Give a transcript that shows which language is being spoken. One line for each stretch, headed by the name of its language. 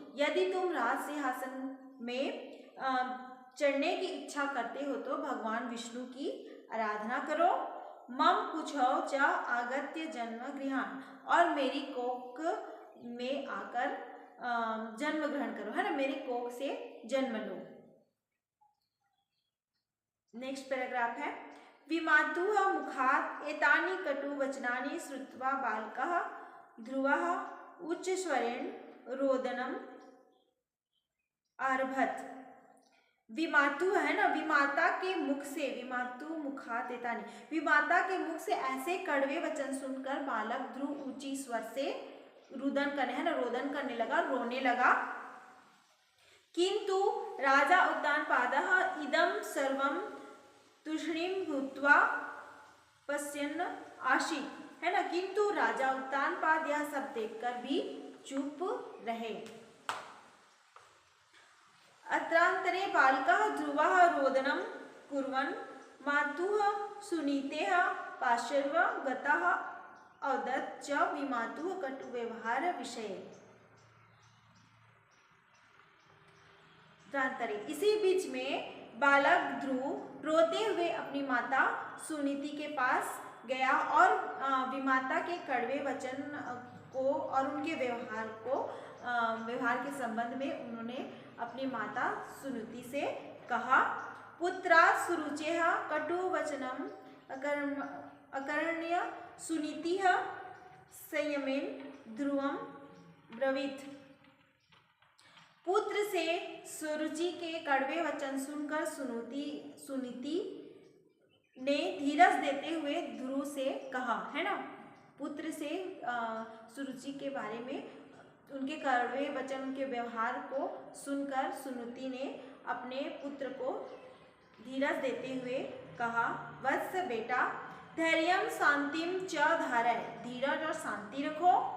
Hindi: यदि तुम राजसिंहासन में चढ़ने की इच्छा करते हो तो भगवान विष्णु की आराधना करो।
Sanskrit: मम कुछौ च आगत्य जन्म गृहाण,
Hindi: और मेरी कोख में आकर जन्म ग्रहण करो, मेरे कोख से जन्म लो।
English: Next paragraph है।
Sanskrit: विमातुः मुखात् एतानि कटु वचनानि श्रुत्वा बालकः ध्रुवः उच्चस्वरेण रोदनम् आरभत।
Hindi: विमातु विमाता के मुख से,
Sanskrit: विमातु मुखात् एतानि,
Hindi: विमाता के मुख से ऐसे कड़वे वचन सुनकर बालक ध्रुव ऊंची स्वर से रुदन करने लगा, रोने लगा।
Sanskrit: किंतु राजा उत्तानपादः इदं सर्वं तूष्णीं भूत्वा पश्यन् आसीत्।
Hindi: किंतु राजा उत्तानपाद यह सब देखकर भी चुप रहे।
Sanskrit: अत्रांतरे बालकः ध्रुवः रोदनं कुर्वन् मातुः सुनीतेः पार्श्वं गतः अवदत् च विमातुः कटुव्यवहार विषये।
Hindi: इसी बीच में बालक ध्रुव रोते हुए अपनी माता सुनीति के पास गया और विमाता के कड़वे वचन को और उनके व्यवहार के संबंध में उन्होंने अपनी माता सुनीति से कहा।
Sanskrit: पुत्रा सुरुचेः कटु वचनम् अकर्ण्य सुनीतिः संयमेन ध्रुवं ब्रवीत।
Hindi: पुत्र से सुरुचि के कड़वे वचन सुनकर सुनीति ने धीरज देते हुए ध्रुव से कहा, पुत्र से सुरुचि के बारे में, उनके कड़वे वचन, उनके व्यवहार को सुनकर सुनीति ने अपने पुत्र को धीरज देते हुए कहा, वत्स बेटा,
Sanskrit: धैर्यं शांतिं च धारय,
Hindi: धीरज और शांति रखो।